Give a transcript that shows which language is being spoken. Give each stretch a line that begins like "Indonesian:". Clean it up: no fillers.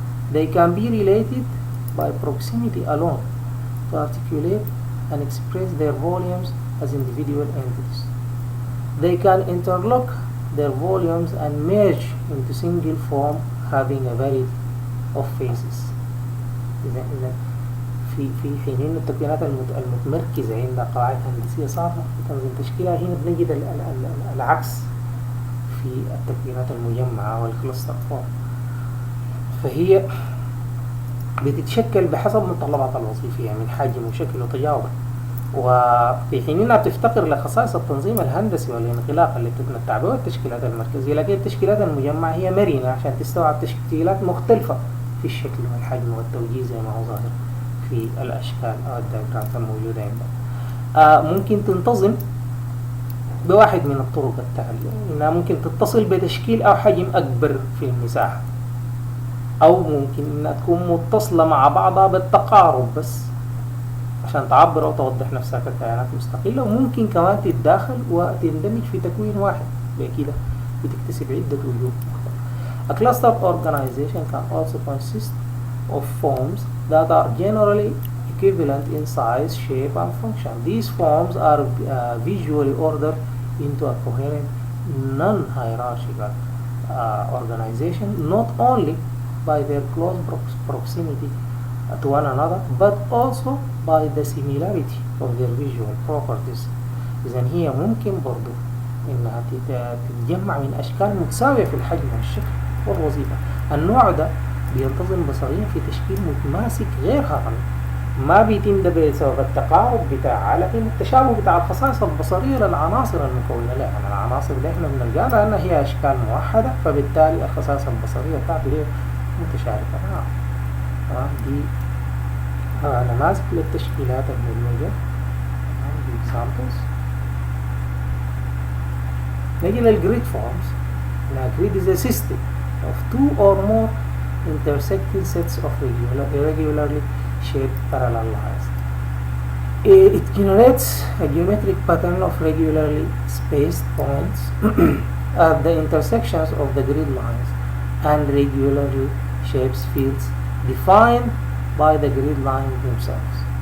English: They can be related by proximity alone to articulate and express their volumes as individual entities. They can interlock their volumes and merge into single form having a variety of faces.
Arabic: إذا في حين التكوينات المتمركزة عند قواعد هندسية صعبة في تنظيم تشكيلها، هنا بنجد العكس في التكوينات المجمعة والكلاستر فورم. فهي بتتشكل بحسب متطلبات الوظيفية من حجم وشكل وتجاوب، وفي حين انها بتفتقر لخصائص التنظيم الهندسي والانغلاق اللي تتمتع به التشكيلات المركزية، لكن التشكيلات المجمعة هي مرنة عشان تستوعب تشكيلات مختلفة في الشكل والحجم والتوجيه زي ما هو ظاهر في الأشكال أو الدياجرامات الموجودة عندنا. ممكن تنتظم بواحد من الطرق التالية، إنها ممكن تتصل بتشكيل أو حجم أكبر في المساحة، أو ممكن إنها تكون متصلة مع بعضها بالتقارب بس عشان تعبر أو توضح نفسها ككائنات مستقلة، وممكن كمان تتداخل وتندمج في تكوين واحد بكده بتكتسب عدة وجوه.
English: A cluster organization can also consist of forms that are generally equivalent in size, shape, and function. These forms are visually ordered into a coherent, non-hierarchical organization, not only by their close proximity to one another, but also by the similarity of their visual properties.
Arabic: إذن هي ممكن برضو إنها تتجمع من أشكال متساوية في الحجم والشكل والوظيفة. النوع ده بينتظم بصريا في تشكيل متماسك غير هرمي، ما بيتم ده بسبب التقارب بتاعها، لكن التشابه بتاع الخصائص البصرية للعناصر المكونة لها. يعني العناصر اللي احنا بنلقاها لأنها هي أشكال موحدة، فبالتالي الخصائص البصرية بتاعته هي متشابهة. دي نماذج للتشكيلات المدمجة. دي examples. نجي للجريد فورمز.
English: Grid is a system of two or more intersecting sets of irregularly shaped parallel lines. It generates a geometric pattern of regularly spaced points at the intersections of the grid lines and regularly shaped fields defined by the grid lines themselves.